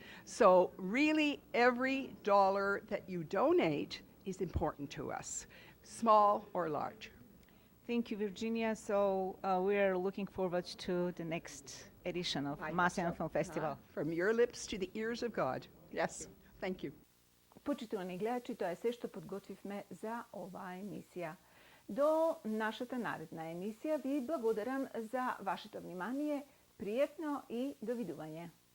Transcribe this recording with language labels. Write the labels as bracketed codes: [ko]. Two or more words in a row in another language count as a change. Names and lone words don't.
[en] So really, every dollar that you donate is important to us, small or large. Thank you, Virginia. So we're looking forward to the next edition of Macedonian Film Festival. From your lips to the ears of God. Yes, thank you. [mk] Почитувани гледачи, тоа е се што подготвивме за оваа емисија. До нашата наредна емисија ви благодарам за вашето внимание. Пријатно и довидување.